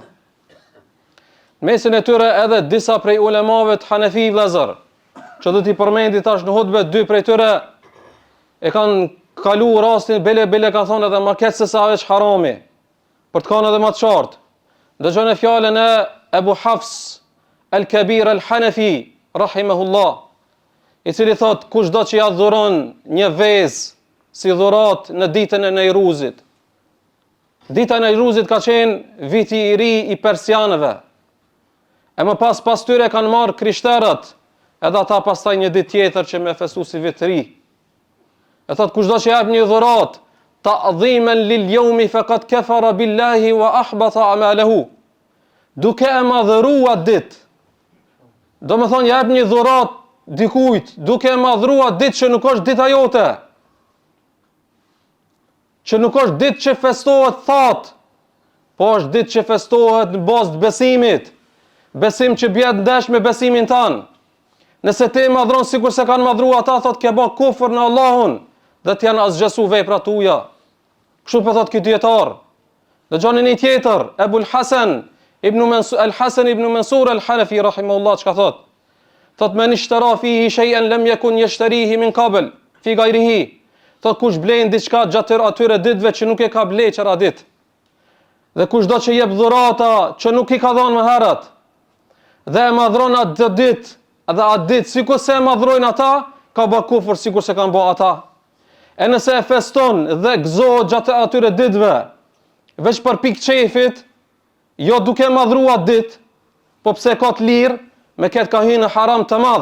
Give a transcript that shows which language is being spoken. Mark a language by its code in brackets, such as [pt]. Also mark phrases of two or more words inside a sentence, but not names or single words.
[sq] Në mesin e tyre edhe disa prej ulemave të Hanefi vëllezër, që do t'i përmendi tash në hutbe, dy prej tyre e kanë kalu rastin bele ka thonë edhe ma ketë se sa veç harami, për të kanë edhe ma të qartë. Dëgjoni fjalën e Abu Hafs al-Kabir al-Hanafi rahimahullah, i cili thot: "Kush do që ja dhuron një vezë si dhurat në ditën e Neiruzit, Dita e Nairuzit ka qenë viti i ri i persianëve. E më pas tyre kanë marrë krishterët, edhe ata pastaj një ditë tjetër që me festu si vit ri. E thot kushdo që jep një dhurat, [ar] تعظيما لليوم فقد كفر بالله وأحبط عمله. [sq] Duke e madhëruar ditë. Do me thonë jep një dhurat dikujt, duke e madhëruar ditë që nuk është dita jote. Që nuk është ditë që festohet thatë, po është ditë që festohet në bazë të besimit. Besim që bjet ndesh me besimin tanë. Nëse te madhron sikur se kanë madhru ata, thot ke bë kufër në Allahun, dhe të janë asgjësu veprat tuaja. Kështu po thot ky dietar. Dëgjoni një tjetër, Ebul Hasan ibn Mansur al-Hanafi rahimahullah çka thot? [ar] Thot من اشترى فيه شيئا لم يكن يشتريه من قبل في غيره. [sq] Thot kush blen diçka gjatë atyre ditëve që nuk e ka ble çara ditë. Dhe kush do që jep dhurata që nuk i ka dhënë më herët. Dhe e madhron atë ditë, edhe atë ditë sikur se e madhrojnë ata, ka bë kufër sikur se kanë bë ata. E nëse e feston dhe gëzohet gjatë atyre ditëve, veç për pikë qefit, jo duke madhruar ditë, po pse ka të lirë, me ketë ka hyrë në haram të madh.